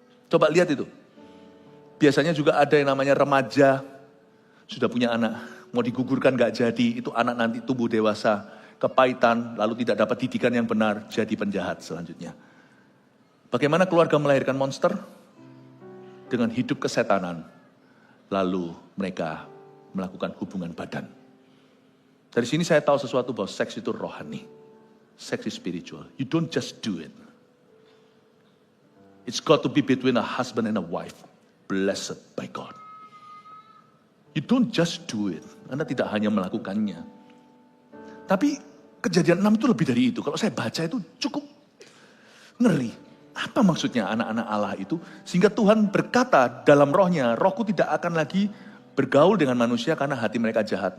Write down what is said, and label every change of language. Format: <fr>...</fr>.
<id>Coba lihat itu. Biasanya juga ada yang namanya remaja, sudah punya anak, mau digugurkan nggak jadi, itu anak nanti tumbuh dewasa, kepahitan, lalu tidak dapat didikan yang benar, jadi penjahat selanjutnya. Bagaimana keluarga melahirkan monster? Dengan hidup kesetanan, lalu mereka melakukan hubungan badan. Dari sini saya tahu sesuatu bahwa seks itu rohani.</id> <en>Seks is spiritual. You don't just do it. It's got to be between a husband and a wife. Blessed by God. You don't just do it.</en> <id>Anda tidak hanya melakukannya. Tapi Kejadian 6 itu lebih dari itu. Kalau saya baca itu cukup ngeri. Apa maksudnya anak-anak Allah itu? Sehingga Tuhan berkata dalam rohnya, rohku tidak akan lagi bergaul dengan manusia karena hati mereka jahat.</id>